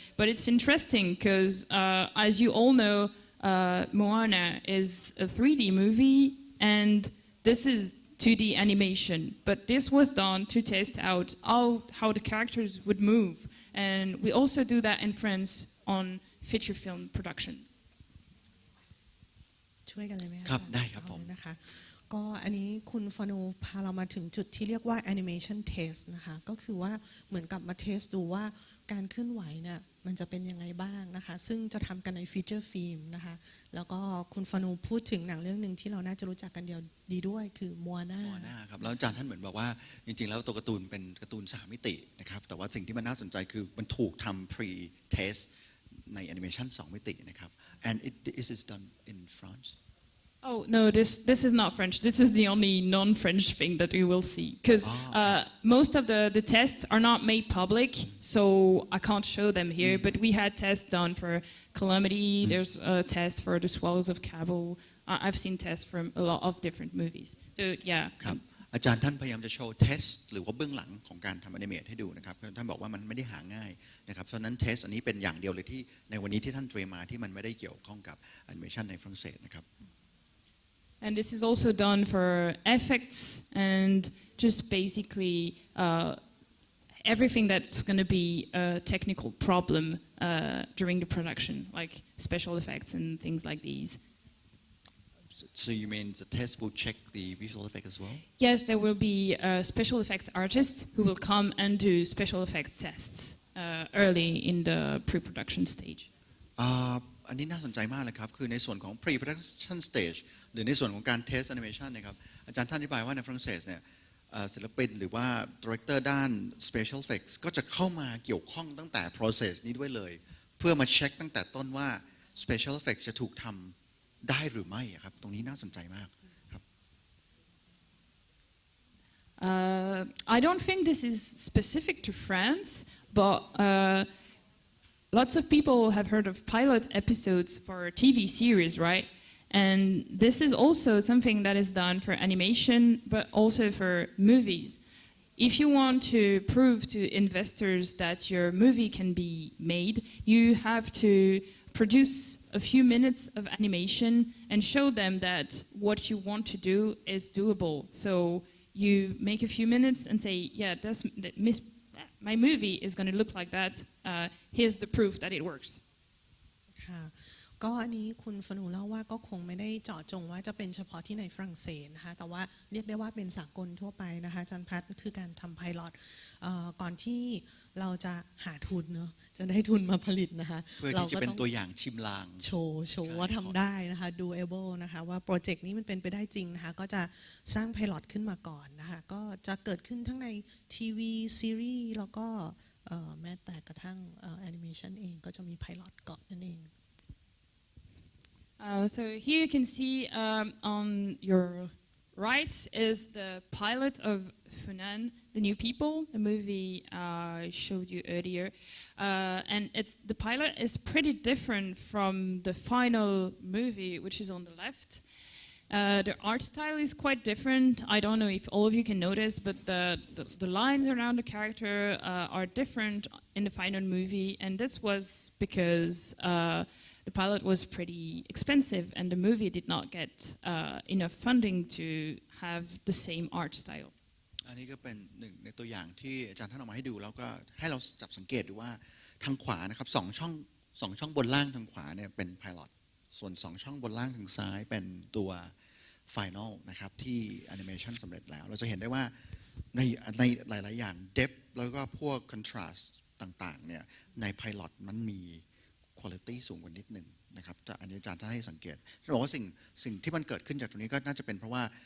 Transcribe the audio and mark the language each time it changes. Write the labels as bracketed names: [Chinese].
[English] But it's interesting because, as you all know, Moana is a 3D movie, and this is 2D animation. But this was done to test out how the characters would move. And we also do that in France on feature film productions. [Thai] ช่วยกันเลยไหมคะ ครับได้ครับผม นะคะก็อันนี้คุณฟานูพาเรามาถึงจุดที่เรียกว่า animation test นะคะก็คือว่าเหมือนกับมาเทสดูว่าการเคลื่อนไหวเนี่ยมันจะเป็นยังไงบ้างนะคะซึ่งจะทำกันในฟีเจอร์ฟิล์มนะคะแล้วก็คุณฟานูพูดถึงหนังเรื่องหนึ่งที่เราน่าจะรู้จักกันดีด้วยคือมัวนา ครับแล้วอาจารย์ท่านเหมือนบอกว่าจริงๆแล้วตัวการ์ตูนเป็นการ์ตูน3 มิตินะครับแต่ว่าสิ่งที่มันน่าสนใจคือมันถูกทำ pre test ในแอนิเมชัน2 มิตินะครับ [English] and is this done in France Oh no, this is not French. This is the only non-French thing that we will see because most of the tests are not made public, so I can't show them here. But we had tests done for Calamity. There's a test for the Swallows of Kabul. I've seen tests from a lot of different movies. So yeah. [Thai] ครับอาจารย์ท่านพยายามจะโชว์เทสหรือว่าเบื้องหลังของการทำแอนิเมตให้ดูนะครับท่านบอกว่ามันไม่ได้หาง่ายนะครับเพราะฉะนั้นเทสอันนี้เป็นอย่างเดียวเลยที่ในวันนี้ที่ท่านเตรียมมาที่มันไม่ได้เกี่ยวข้องกับแอนิเมชันในฝรั่งเศสนะครับ [English] And this is also done for effects and just basically everything that's going to be a technical problem during the production, like special effects and things like these. So you mean the test will check the visual effect as well? Yes, there will be special effects artists who will come and do special effects tests early in the pre-production stage. [Thai] อันนี้น่าสนใจมากเลยครับคือในส่วนของ pre-production stage หรือในส่วนของการ test animation นะครับอาจารย์ท่านอธิบายว่าในฝรั่งเศสเนี่ยศิลปินหรือว่า director ด้าน special effects ก็จะเข้ามาเกี่ยวข้องตั้งแต่ process นี้ด้วยเลยเพื่อมาเช็คตั้งแต่ต้นว่า special effects จะถูกทำได้หรือไม่ครับตรงนี้น่าสนใจมากครับ [English] I don't think this is specific to France, but lots of people have heard of pilot episodes for TV series, right? And this is also something that is done for animation, but also for movies. If you want to prove to investors that your movie can be made, you have to produce a few minutes of animation and show them that what you want to do is doable. So you make a few minutes and say, yeah, my movie is going to look like that. Here's the proof that it works. [Thai] ค่ะก็อันนี้คุณฟนูเล่าว่าก็คงไม่ได้เจาะจงว่าจะเป็นเฉพาะที่ในฝรั่งเศสนะคะแต่ว่าเรียกได้ว่าเป็นสากลทั่วไปนะคะอาจารย์พัฒน์คือการทำไพลอตก่อนที่เราจะหาทุนเนาะจะได้ทุนมาผลิตนะคะ เพื่อที่จะเป็นตัวอย่างชิมลาง โชว์ว่าทำได้นะคะ doable นะคะว่าโปรเจกต์นี้มันเป็นไปได้จริงนะคะก็จะสร้างไพลอตขึ้นมาก่อนนะคะก็จะเกิดขึ้นทั้งในทีวีซีรีส์แล้วก็แม้แต่กระทั่งแอนิเมชันเองก็จะมีไพลอตก่อนนั่นเอง [English] So here you can see on your right is the pilot of Funan, The New People, the movie I showed you earlier. And the pilot is pretty different from the final movie, which is on the left. The art style is quite different. I don't know if all of you can notice, but the lines around the character are different in the final movie. And this was because the pilot was pretty expensive and the movie did not get enough funding to have the same art style. [Thai] อันนี้ก็เป็นหนึ่งในตัวอย่างที่อาจารย์ท่านเอามาให้ดูแล้วก็ให้เราจับสังเกตดูว่าทางขวานะครับสองช่องบนล่างทางขวาเนี่ยเป็นไพลอตส่วน2ช่องบนล่างทางซ้ายเป็นตัว Final นะครับที่แอนิเมชันสำเร็จแล้วเราจะเห็นได้ว่าในหลายๆอย่าง depth แล้วก็พวก contrast ต่างๆเนี่ยในไพลอตมันมี quality สูงกว่านิดหนึ่งนะครับแต่อันนี้อาจารย์ท่านให้สังเกตเราบอกว่าสิ่งที่มันเกิดขึ้นจากตรงนี้ก็น่าจะเป็นเพราะว่า